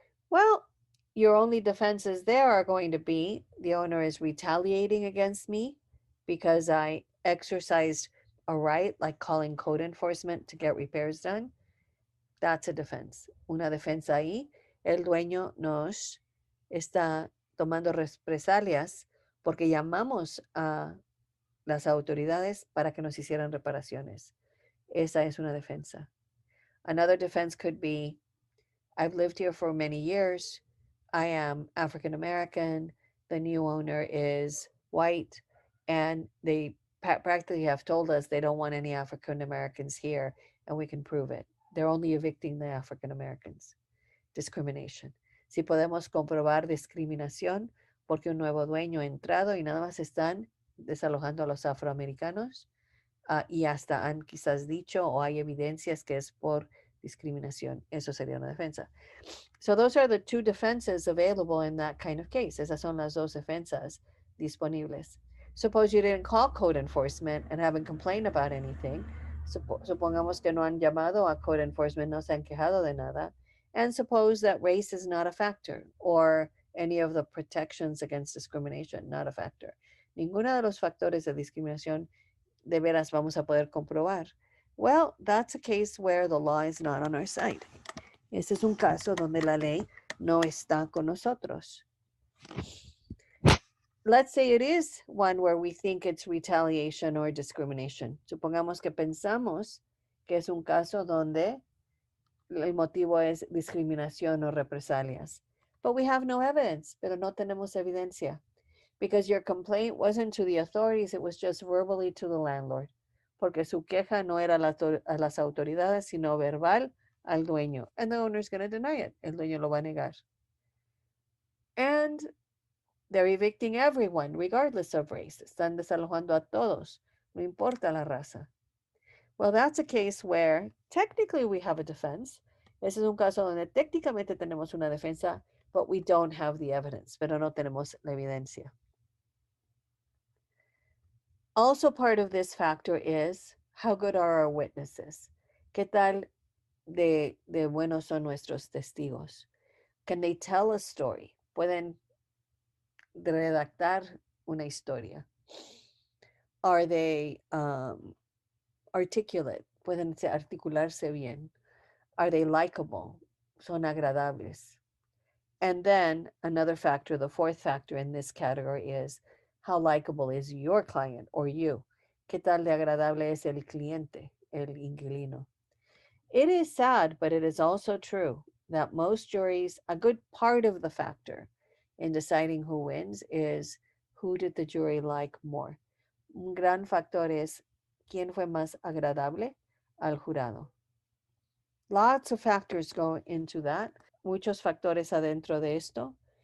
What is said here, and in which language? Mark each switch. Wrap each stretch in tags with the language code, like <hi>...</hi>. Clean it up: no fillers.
<en>Well, your only defenses there are going to be, the owner is retaliating against me because I exercised a right, like calling code enforcement to get repairs done. That's a defense.</en> <es>Una defensa ahí, el dueño nos está tomando represalias porque llamamos a las autoridades para que nos hicieran reparaciones. Esa es una defensa.</es> <en>Another defense could be, I've lived here for many years. I am African American. The new owner is white. And they practically have told us they don't want any African Americans here, and we can prove it. They're only evicting the African Americans. Discrimination.</en> <es>Si podemos comprobar discriminación porque un nuevo dueño ha entrado y nada más están desalojando a los afroamericanos, y hasta han quizás dicho o hay evidencias que es por discriminación. Eso sería una defensa.</es> <en>So those are the 2 defenses available in that kind of case.</en> <es>Esas son las 2 defensas disponibles.</es> <en>Suppose you didn't call code enforcement and haven't complained about anything.</en> <es>Supongamos que no han llamado a code enforcement, no se han quejado de nada.</es> <en>And suppose that race is not a factor, or any of the protections against discrimination, not a factor.</en> <es>Ninguno de los factores de discriminación de veras vamos a poder comprobar.</es> <en>Well, that's a case where the law is not on our side.</en> <es>Ese es un caso donde la ley no está con nosotros.</es> <en>Let's say it is one where we think it's retaliation or discrimination.</en> <es>Supongamos que pensamos que es un caso donde el motivo es discriminación o represalias.</es> <en>But we have no evidence,</en> <es>pero no tenemos evidencia.</es> <en>Because your complaint wasn't to the authorities, it was just verbally to the landlord.</en> <es>Porque su queja no era a las autoridades, sino verbal al dueño.</es> <en>And the owner is going to deny it.</en> <es>El dueño lo va a negar.</es> <en>And they're evicting everyone, regardless of race.</en> <es>Están desalojando a todos, no importa la raza.</es> <en>Well, that's a case where technically we have a defense.</en> <es>Ese es un caso donde técnicamente tenemos una defensa,</es> <en>but we don't have the evidence,</en> <es>pero no tenemos la evidencia.</es> <en>Also, part of this factor is how good are our witnesses?</en> <es>¿Qué tal de buenos son nuestros testigos?</es> <en>Can they tell a story?</en> <es>¿Pueden redactar una historia?</es> <en>Are they articulate?</en> <es>¿Pueden articularse bien?</es> <en>Are they likable?</en> <es>Son agradables.</es> <en>And then another factor, the fourth factor in this category is how likable is your client or you?</en> <es>¿Qué tal de agradable es el cliente, el inquilino?</es> <en>It is sad, but it is also true that most juries, a good part of the factor in deciding who wins is who did the jury like more.</en> <es>Un gran factor es quién fue más agradable al jurado.</es> <en>Lots of factors go into that.</en> <es>Muchos factores adentro de esto.</es>